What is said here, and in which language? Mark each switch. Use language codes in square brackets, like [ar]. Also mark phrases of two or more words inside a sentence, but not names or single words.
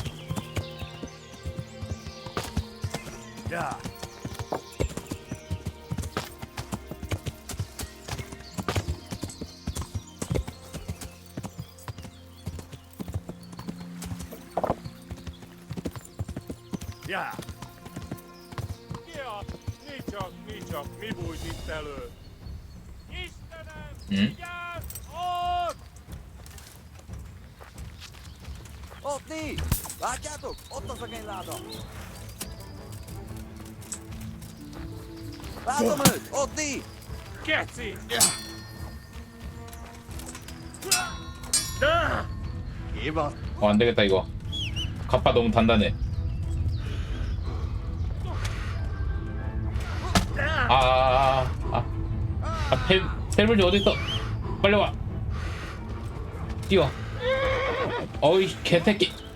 [ko] 야, 야. [hu] Nincs, mi bújt itt elő? Istenem, vigyázz! Ott! Ott ti! Látjátok? Ott az a kényláda! Látom őt! Ott ti! Keci! Éva! [ko] 안 되겠다 이거. 갑바 너무 단단해. 펠블리 어디 있어? 빨리 와. 뛰어. 어이 개새끼.